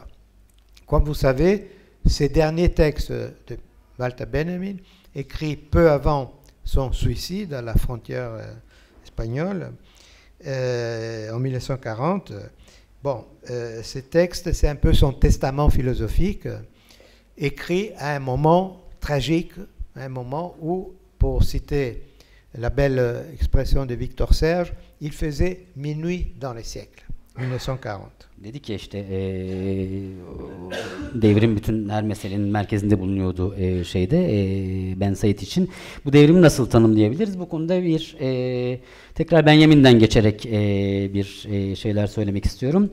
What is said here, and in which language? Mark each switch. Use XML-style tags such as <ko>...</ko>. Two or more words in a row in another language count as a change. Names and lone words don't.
<fr>Comme vous savez, ces derniers textes de Walter Benjamin, écrits peu avant son suicide à la frontière espagnole, en 1940, bon, ces textes, c'est un peu son testament philosophique, écrit à un moment tragique, à un moment où, pour citer la belle expression de Victor Serge, il faisait minuit dans les siècles. 1940.</fr> <tr>Dedik ya işte devrim bütün her meselenin merkezinde bulunuyordu Ben Said için. Bu devrimi nasıl tanımlayabiliriz? Bu konuda bir tekrar Benjamin'den geçerek bir şeyler söylemek istiyorum.</tr>